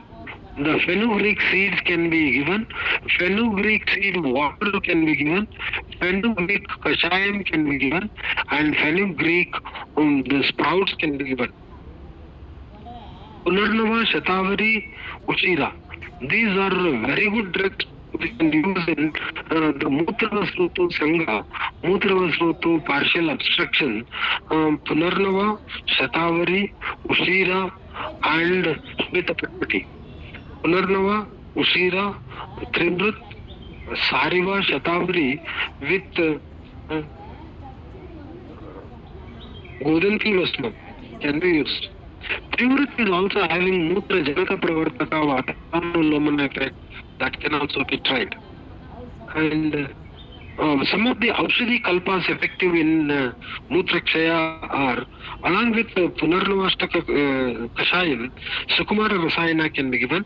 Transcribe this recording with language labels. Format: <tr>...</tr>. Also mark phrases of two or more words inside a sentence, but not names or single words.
<en>The fenugreek seeds can be given, fenugreek seed water can be given, fenugreek kashayam can be given, and fenugreek the sprouts can be given. Punarnava, Shatavari, Ushira. These are very good drugs we can use in the</en> <sa>Mutra Vasrutu Sangha, Mutra Vasrutu</sa> <en>partial obstruction, Punarnava, Shatavari, Ushira, and Shvetapati. Punarnava, Ushira, Tribrit, Sariva, Shatavari with Godanti Vastam can be used. Trivrit is also having</en> <sa>Mutra Janaka Pravartaka Vatanulomana</sa> <en>effect that can also be tried. And some of the</en> <sa>Aushadhi Kalpas</sa> <en>effective in</en> <sa>Mutra Kshaya</sa> <en>are, along with Punarnavashtaka Kashayam, Sukumara Rasayana can be given.</en>